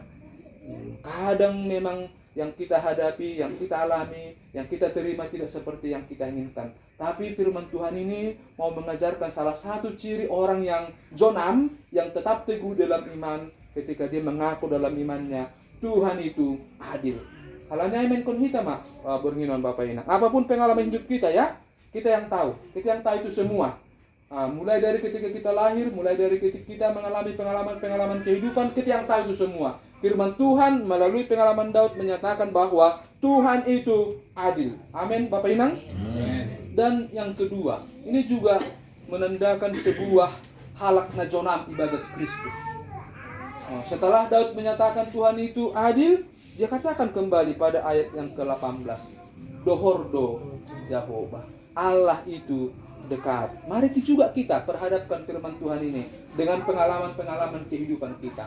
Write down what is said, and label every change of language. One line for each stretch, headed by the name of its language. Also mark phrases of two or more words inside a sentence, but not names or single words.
Indonesian: Kadang memang yang kita hadapi, yang kita alami, yang kita terima tidak seperti yang kita inginkan. Tapi firman Tuhan ini mau mengajarkan salah satu ciri orang yang jonam, yang tetap teguh dalam iman ketika dia mengaku dalam imannya Tuhan itu adil.
Batak Simalungun: Halanya amen kon hita mak bernginon Bapak Inang.
Indonesian: Apapun pengalaman hidup kita ya, kita yang tahu itu semua. Mulai dari ketika kita lahir, mulai dari ketika kita mengalami pengalaman kehidupan, kita yang tahu itu semua. Firman Tuhan melalui pengalaman Daud menyatakan bahwa Tuhan itu adil. Amin Bapak Inang. Amin. Dan yang kedua, ini juga menandakan sebuah
Batak Simalungun: halak najonam ibadah Kristus.
Indonesian: Setelah Daud menyatakan Tuhan itu adil, dia katakan kembali pada ayat yang ke-18.
Batak Simalungun: Dohordo Jehovah.
Indonesian: Allah itu dekat. Mari juga kita perhadapkan firman Tuhan ini dengan pengalaman-pengalaman kehidupan kita.